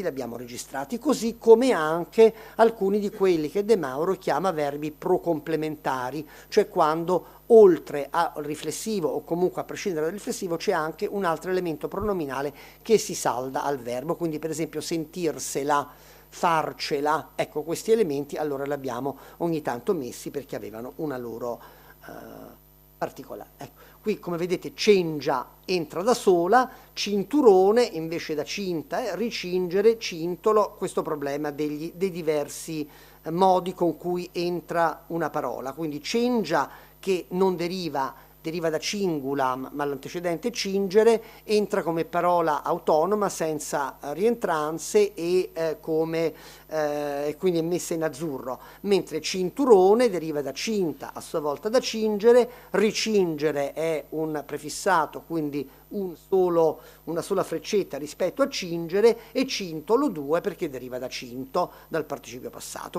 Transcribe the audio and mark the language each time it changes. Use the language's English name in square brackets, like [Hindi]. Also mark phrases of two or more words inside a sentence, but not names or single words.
[Italian] li abbiamo registrati, così come anche alcuni di quelli che De Mauro chiama verbi procomplementari, cioè quando oltre al riflessivo o comunque a prescindere dal riflessivo c'è anche un altro elemento pronominale che si salda al verbo, quindi per esempio sentirsela, farcela, ecco questi elementi allora li abbiamo ogni tanto messi perché avevano una loro particolare. Ecco, qui come vedete cengia entra da sola, cinturone invece da cinta, ricingere, cintolo, questo problema dei diversi modi con cui entra una parola. Quindi cengia, che non deriva da cingulam, ma l'antecedente cingere, entra come parola autonoma senza rientranze e quindi è messa in azzurro, mentre cinturone deriva da cinta, a sua volta da cingere, ricingere è un prefissato, quindi una sola freccetta rispetto a cingere, e cintolo 2 perché deriva da cinto, dal participio passato.